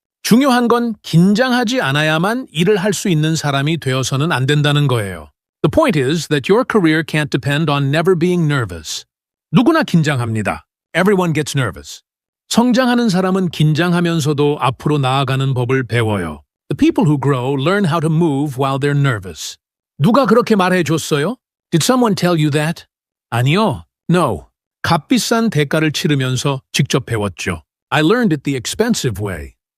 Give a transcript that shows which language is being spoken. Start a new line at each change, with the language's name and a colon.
Korean: 중요한 건 긴장하지 않아야만 일을 할 수 있는 사람이 되어서는 안 된다는 거예요.
English: The point is that your career can't depend on never being nervous.
Korean: 누구나 긴장합니다.
English: Everyone gets nervous.
Korean: 성장하는 사람은 긴장하면서도 앞으로 나아가는 법을 배워요.
English: The people who grow learn how to move while they're nervous.
Korean: 누가 그렇게 말해줬어요?
English: Did someone tell you that?
Korean: 아니요.
English: No.
Korean: 값비싼 대가를 치르면서 직접 배웠죠.
English: I learned it the expensive way.